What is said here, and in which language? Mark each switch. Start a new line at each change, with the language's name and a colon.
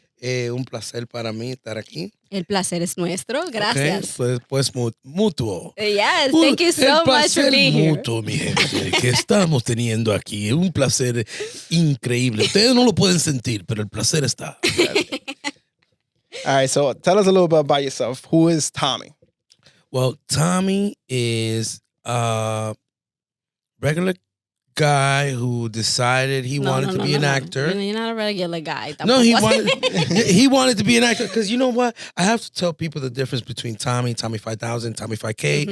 Spanish: Un placer para mí estar aquí. El placer es nuestro. Gracias. Okay. Pues mutuo.
English: Yes, thank you so much for being here.
Spanish: Mutuo, mi gente, que estamos teniendo aquí. Un placer increíble. Ustedes no lo pueden sentir, pero el placer está.
English: All right, so tell us a little bit about yourself. Who is Tommy? Well, Tommy is a regular guy who decided he wanted to be an actor. You're not a regular guy. No,
Spanish: Tampoco.
English: he wanted to be an actor because you know what? I have to tell people the difference between Tommy 5000, Tommy 5K.